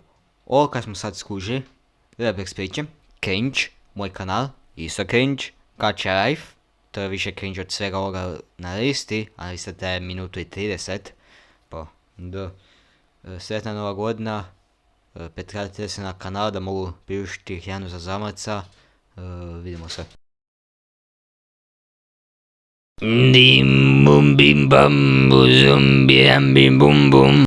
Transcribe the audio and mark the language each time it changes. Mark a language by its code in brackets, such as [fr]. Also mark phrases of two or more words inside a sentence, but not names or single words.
[hr] Ovo kad smo sad skužili, Rebels priče, cringe, moj kanal, isto cringe, Gacha Life, to je više cringe od svega ovoga na listi, a lista traje minutu i 30, pa da, sretna nova godina, pretplatite se na kanal da mogu priuštiti hranu za zamrca, vidimo se. Dim bum bim bam bum bim bim bum bum.